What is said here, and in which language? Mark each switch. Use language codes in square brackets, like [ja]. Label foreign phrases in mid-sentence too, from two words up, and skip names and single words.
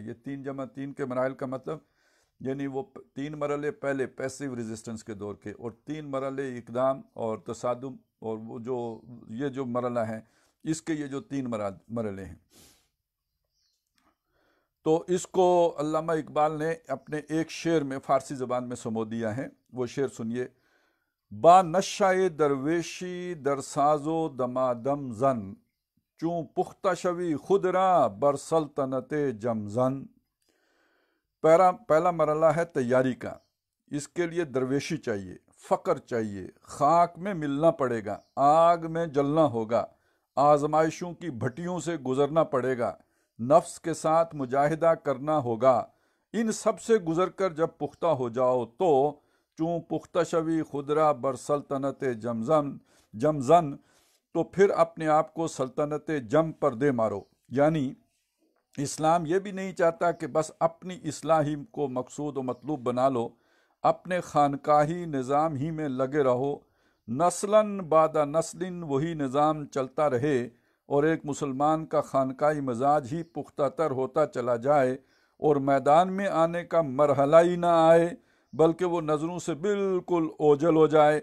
[ur] یہ 3+3 کے مراحل کا مطلب یعنی وہ 3 مرحلے پہلے [en] passive resistance [ur] کے دور کے، اور 3 مرحلے اقدام اور تصادم، اور وہ یہ جو مرحلہ ہے اس کے یہ جو 3 مرحلے ہیں۔ تو اس کو علامہ اقبال نے اپنے ایک شعر میں فارسی زبان میں سمو دیا ہے، وہ شعر سنیے۔ [fa] با نشہ درویشی در ساز و دمادم زن، چون پختہ شوی خود را بر سلطنت جم زن۔ [ur] پہلا مرحلہ ہے تیاری کا، اس کے لیے درویشی چاہیے، فقر چاہیے، خاک میں ملنا پڑے گا، آگ میں جلنا ہوگا، آزمائشوں کی بھٹیوں سے گزرنا پڑے گا، نفس کے ساتھ مجاہدہ کرنا ہوگا۔ ان سب سے گزر کر جب پختہ ہو جاؤ تو [fa] چون پختہ شوی خدرا بر سلطنت جمزن، [ur] تو پھر اپنے آپ کو سلطنت جم پر دے مارو۔ یعنی اسلام یہ بھی نہیں چاہتا کہ بس اپنی اصلاح ہی کو مقصود و مطلوب بنا لو، اپنے خانقاہی نظام ہی میں لگے رہو، نسلاً بعد نسل وہی نظام چلتا رہے، اور ایک مسلمان کا خانقاہی مزاج ہی پختہ تر ہوتا چلا جائے اور میدان میں آنے کا مرحلہ ہی نہ آئے بلکہ وہ نظروں سے بالکل اوجھل ہو جائے۔